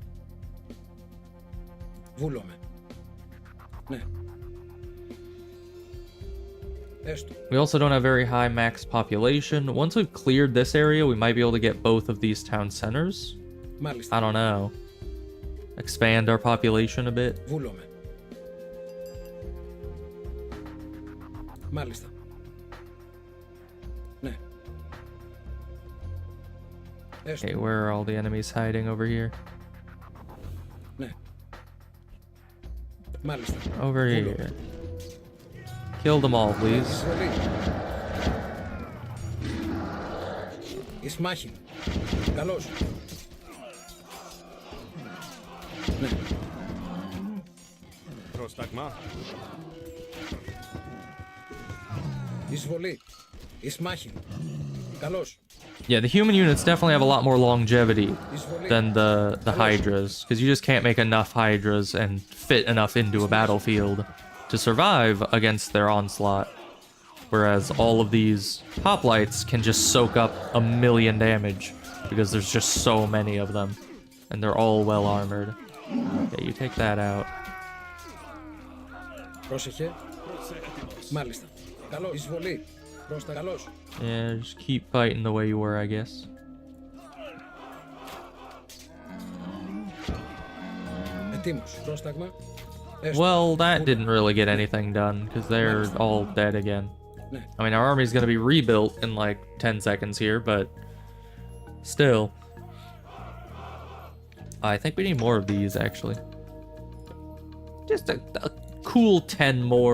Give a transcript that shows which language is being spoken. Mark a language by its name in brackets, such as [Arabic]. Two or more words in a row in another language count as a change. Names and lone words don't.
[English] We also don't have very high max population. Once we've cleared this area, we might be able to get both of these town centers. I don't know. Expand our population a bit. [Greek] Μάλιστα. Ναι. [English] Okay, where are all the enemies hiding over here? [Greek] Ναι. Μάλιστα. [English] Over here. Kill them all, please. [Greek] Εισβολή. Εις μάχη. Καλώς. Ναι. Πρόσταγμα. Εισβολή. Εις μάχη. Καλώς. [English] Yeah, the human units definitely have a lot more longevity than the Hydras, because you just can't make enough Hydras and fit enough into a battlefield to survive against their onslaught. Whereas all of these hoplites can just soak up 1,000,000 damage, because there's just so many of them. And they're all well armored. Okay, you take that out. [Greek] Πρόσεχε. Μάλιστα. Καλώς. Εισβολή. Πρόστα καλώς. [English] Yeah, just keep fighting the way you were, I guess. [Greek] Ετοίμος. Πρόσταγμα. [English] Well, that didn't really get anything done, because they're all dead again. I mean, our army's gonna be rebuilt in like 10 seconds here, but still. I think we need more of these, actually. Just a cool 10 more.